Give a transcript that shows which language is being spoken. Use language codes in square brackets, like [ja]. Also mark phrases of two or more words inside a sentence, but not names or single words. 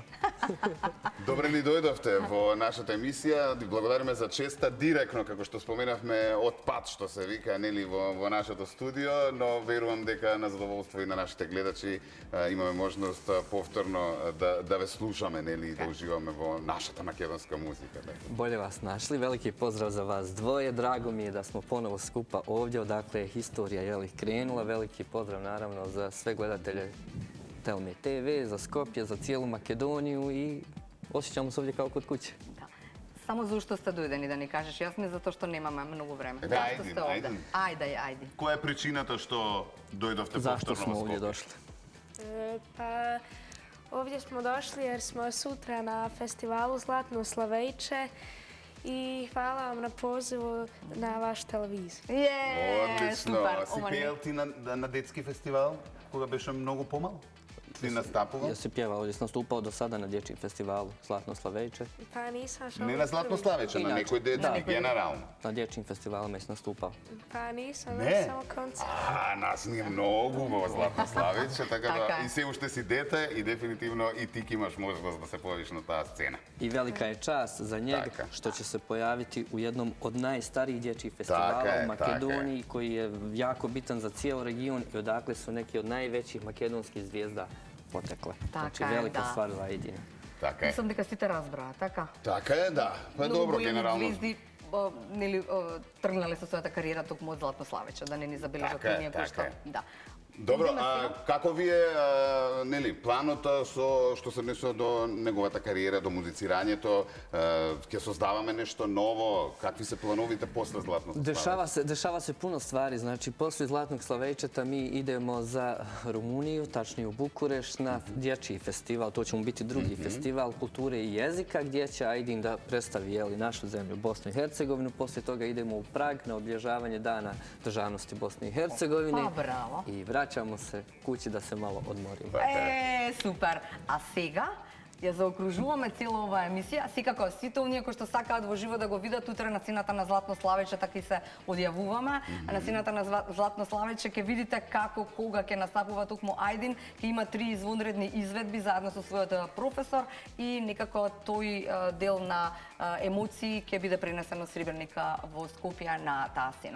[mk] Добре ни дојдовте во нашата емисија. Ви благодариме за честа директно, како што споменавме, од пат што се вика, нели, во нашето студио, но верувам дека на задоволство и на нашите гледачи имаме можност повторно да ве слушаме, нели, и да уживаме во нашата македонска музика. [bs] Bolje vas našli. Veliki pozdrav za vas dvoje. Drago mi je da smo ponovo skupa ovdje, odakle je historija krenula. Veliki pozdrav naravno za sve gledatelje Telme TV, za Skopje, za cijelu Makedoniju i osjećamo se ovdje kao kod kuće. [mk] Само зашто сте дојдени да ни кажеш, Јасмин, затоа што немаме многу време. Да, Зашто ајде, сте овде? ајде. Ајде. Која е причината што дојдовте [bs] Zašto [mk] повторно [bs] smo [mk] во [bs] ovdje [mk] Скопје? [bs] došli? Pa ovdje smo došli jer smo sutra na festivalu Zlatno Slavejče i hvala vam na pozivu na vaš televiziju. [mk] Одлично. Супер. Си Ова пеел ти на детски фестивал, кога беше многу помал? Си настапувал? [bs] Ja se pjevao, ovdje sam nastupao do sada na dječjem festivalu Zlatno Slavejče. Pa nisam što [mk] Не на Златно Славече, на некој детски, генерално. [bs] Na dječjim festivalima sam nastupao. Pa nisam, [mk] Не. [bs] samo koncert. [mk] Нас ни е многу во Златно Славече, така Така да е. и се уште си дете и дефинитивно и ти ќе имаш можност да се појавиш на таа сцена. [bs] I velika je čast za njega [mk] Taka. [bs] što će se pojaviti u jednom od najstarijih dječjih festivala Taka je, u Makedoniji koji je jako bitan za cijel region i odakle su neki od najvećih makedonskih zvijezda potekle. Znači [mk] Така е, [bs] velika [mk] да. [bs] stvar za Aidina. [mk] Така е. Мислам дека сите разбраа, така? Така е, да. Па Многу добро, големи генерално. звезди нели тргнале со својата кариера токму од Златно Славече, да не ни забележат Така е, оние кои што... така е. Да. Добро, Идеме сега. како ви е нели планот што се однесува до неговата кариера, до музицирањето? Ќе создаваме нешто ново? Какви се плановите после Златно Славече? [bs] Dešava se puno stvari, znači poslije Zlatnog Slavejčeta mi idemo za Rumuniju, tačnije u Bukureš, na dječji festival. To će mu biti drugi festival kulture i jezika gdje će Aidin da predstavi našu zemlju, Bosnu i Hercegovinu. Poslije toga idemo u Prag na obilježavanje Dana državnosti Bosne i Hercegovine. Pa, bravo. I vraćamo se kući da se malo odmorimo. [mk] Супер. А сега ја заокружуваме цела оваа емисија. Секако сите оние кои што сакаат во живо да го видат утре на сцената на Златно Славече, така и се одјавуваме. На сцената на Златно Славече ќе видите како, кога ќе настапува токму Аидин. Ќе има 3 извонредни изведби заедно со својот професор и некако тој дел на емоции ќе биде пренесен од Сребрника во Скопје на таа сцена.